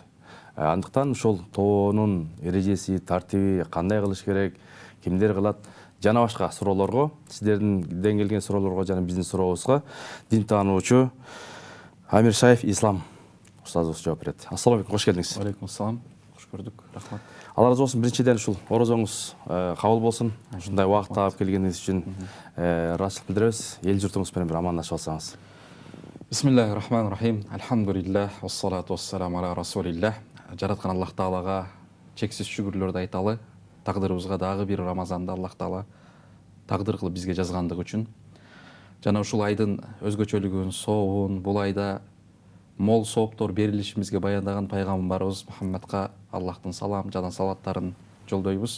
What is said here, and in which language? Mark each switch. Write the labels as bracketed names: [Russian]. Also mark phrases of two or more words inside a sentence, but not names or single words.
[Kyrgyz] Андыктан ошол тоонун эрежеси, тартиби кандай кылыш керек, кимдер кылат жана башка суроолорго, сиздерден келген суроолорго жана биздин сурообузга дин таануучу Амир Шаев Ислам устазыбыз жооп берет. [Arabic] السلام عليكم, [Kyrgyz] кош келдиңиз. [Arabic] عليكم السلام. [Kyrgyz] Кош көрдүк. Рахмат. Алла разы болсун. Биринчиден ушул орозоңуз кабыл болсун. Ушундай убакыт таап келгениңиз үчүн ыраазычылык билдиребиз. Эл журтуңуз менен бир амандашып алсаңыз. [Arabic] بسم الله الرحمن الرحيم. الحمد لله، والصلاة والسلام على رسول الله. [Kyrgyz] Жараткан Аллах Таалага чексиз шүгүрлөрдү айталы. Тагдырыбызга дагы бир Рамазанда Аллах Таала тагдыр кылып бизге жазгандыгы үчүн. Жана ушул айдын өзгөчөлүгүн, сообун, бул айда мол сооптор берилишибизге баяндаган пайгамбарыбыз Мухаммадка Аллахтын салам жана салаваттарын жолдойбуз.